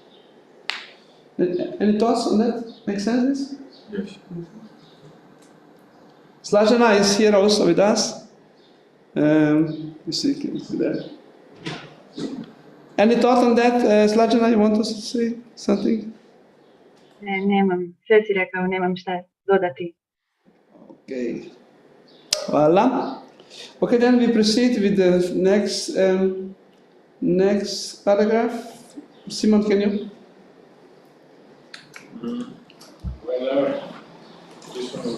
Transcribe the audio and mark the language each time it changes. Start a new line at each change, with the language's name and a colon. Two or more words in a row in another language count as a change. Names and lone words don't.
English: Any thoughts on that? Make sense? Yes. Slajana is here also with us. You see there. Any thought on that, Slajana? You want to say something?
Bosnian: Nemam, sve si rekao, nemam šta dodati.
English: Okay. Voilà. Okay, then we proceed with the next paragraph. Simon, can you? Whenever, this one.